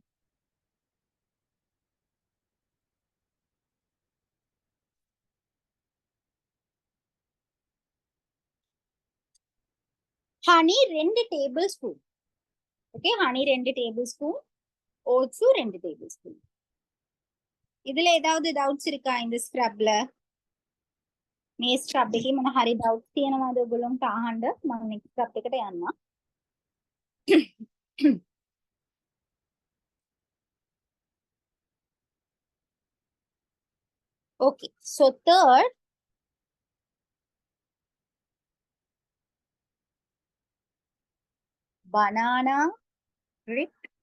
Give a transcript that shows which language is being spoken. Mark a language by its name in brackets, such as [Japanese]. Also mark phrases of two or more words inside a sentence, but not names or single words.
[English] honey 2 table spoon. ஓகே, honey 2 table spoon, oats 2 table spoon. [Tamil] இதுல ஏதாவது டவுட்ஸ் இருக்கா இந்த ஸ்க்ரப்ல? [Sinhala] මේ ස්ක්‍රබ් එකේ මොන හරි ඩවුට්ස් තියෙනවද ඔයගොල්ලන්ට අහන්න? මම next ස්ක්‍රබ් එකට යන්නම්. [English] Okay, so third, banana drip.